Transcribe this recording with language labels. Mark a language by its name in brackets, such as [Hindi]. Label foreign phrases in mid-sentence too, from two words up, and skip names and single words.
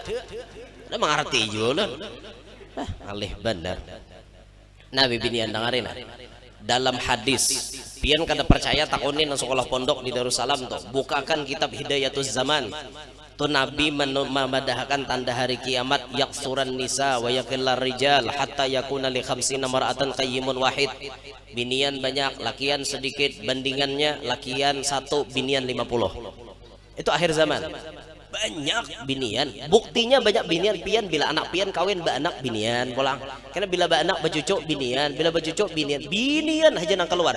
[Banjar] Udah mengerti juga ulun. Alih benar. Nabi binian dengerin. Dalam hadis, pian kada percaya takunin nang sekolah pondok di Darussalam tuh. Bukakan kitab Hidayatuz Zaman. Tuh Nabi memadahkan tanda hari kiamat, [Arabic] يكثر النساء ويقل الرجال حتى يكون لخمسين امرأة قيم واحد. [Banjar] Binian banyak, lakian sedikit, bandingannya lakian 1, binian 50. Itu akhir zaman. Banyak binian, buktinya banyak binian pian bila anak pian kawin ba anak binian pulang. Karena bila ba anak bacucuk binian, bila bacucuk binian aja nang keluar.